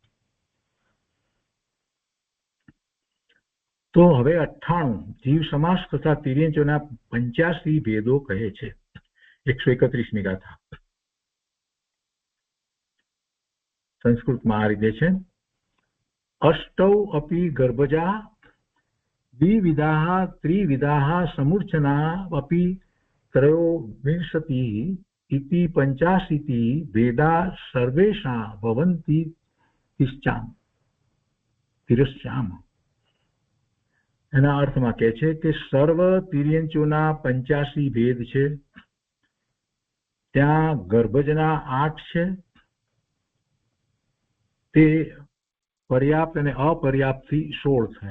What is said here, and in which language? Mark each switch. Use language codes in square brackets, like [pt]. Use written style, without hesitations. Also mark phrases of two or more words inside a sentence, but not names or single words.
[gu] તો હવે 98 જીવ સમાસ તથા તિર્યંચોના 85 ભેદો કહે છે. 131ની ગાથા સંસ્કૃતમાં આ રીતે છે. [sa] અષ્ટૌ અપી ગર્ભજા દ્વિવિધાઃ ત્રિવિધાઃ સમૂર્છના અપી त्रयोविंशतिः इति 85 भेदा सर्वेषां भवन्ति तिरश्चाम. [gu] એના અર્થમાં કહે છે કે સર્વ તિર્યંચોના 85 ભેદ છે. ત્યાં ગર્ભજના 8 છે, તે પર્યાપ્ત અને અપર્યાપ્ત થી 16 થાય.